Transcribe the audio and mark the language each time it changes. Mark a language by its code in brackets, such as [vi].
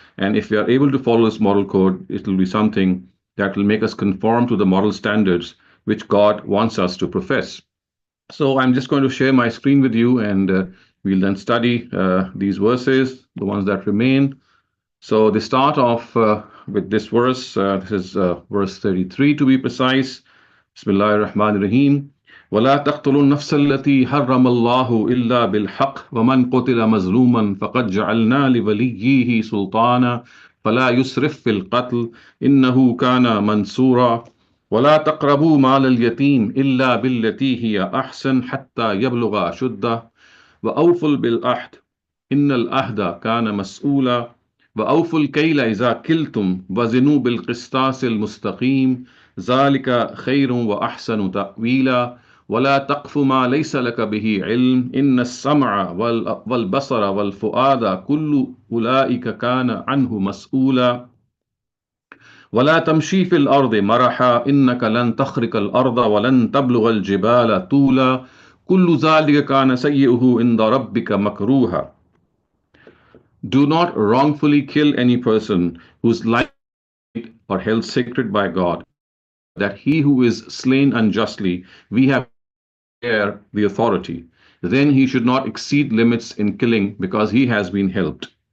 [en] And if we are able to follow this moral code, it will be something that will make us conform to the moral standards which God wants us to profess. So I'm just going to share my screen with you, and we'll then study these verses, the ones that remain. So they start off with this verse. This is verse 33 to be precise. [ar] Bismillah ar-Rahman ar-Rahim. ولا تقتلوا النفس التي حرم الله إلا بالحق ومن قتل مظلوما فقد جعلنا لوليه سلطانا فلا يسرف في القتل إنه كان منصورا ولا تقربوا مال اليتيم إلا بالتي هي أحسن حتى يبلغ أشده وأوفوا بالعهد إن العهد كان مسؤولا وأوفوا الكيل إذا كلتم وزنوا بالقسطاس المستقيم ذلك خير وأحسن تأويلا ولا تقف ما ليس لك به علم إن السمع والبصر والفؤاد كل أولئك كان عنه مسؤولا ولا تمشي في الأرض مرحا إنك لن تخرق الأرض ولن تبلغ الجبال طولا كل ذلك كان سيئه عند ربك مكروها. [en] Do not wrongfully kill any person whose life or held sacred by God, that he who is slain unjustly, we have heir the authority. Then he should not exceed limits in killing because he has been helped.